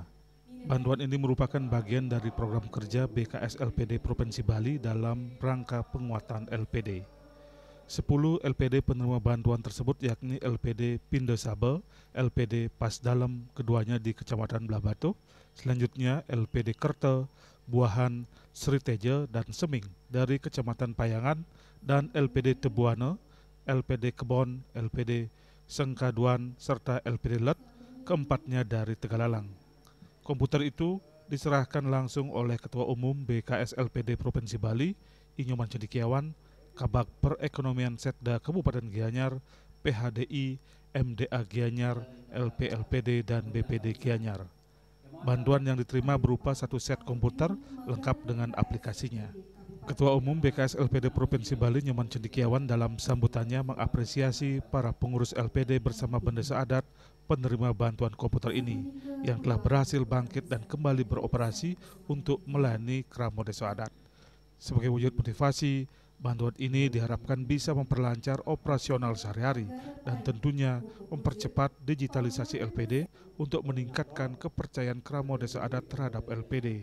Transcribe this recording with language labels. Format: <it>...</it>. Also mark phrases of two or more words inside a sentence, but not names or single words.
<id>Bantuan ini merupakan bagian dari program kerja BKS LPD Provinsi Bali dalam rangka penguatan LPD. 10 LPD penerima bantuan tersebut yakni LPD Pindosabel, LPD Pasdalem keduanya di Kecamatan Blabatu, selanjutnya LPD Kerte, Buahan, Sriteje, dan Seming dari Kecamatan Payangan, dan LPD Tebuane, LPD Kebon, LPD Sengkaduan, serta LPD Let, keempatnya dari Tegalalang. Komputer itu diserahkan langsung oleh Ketua Umum BKS LPD Provinsi Bali, Inyoman Cendikiawan, Kabag Perekonomian Setda Kabupaten Gianyar, PHDI, MDA Gianyar, LPLPD, dan BPD Gianyar. Bantuan yang diterima berupa satu set komputer lengkap dengan aplikasinya. Ketua Umum BKS LPD Provinsi Bali Nyoman Cendikiawan dalam sambutannya mengapresiasi para pengurus LPD bersama bendesa adat penerima bantuan komputer ini yang telah berhasil bangkit dan kembali beroperasi untuk melayani Kramo Desa Adat. Sebagai wujud motivasi, bantuan ini diharapkan bisa memperlancar operasional sehari-hari dan tentunya mempercepat digitalisasi LPD untuk meningkatkan kepercayaan Kramo Desa Adat terhadap LPD.</id>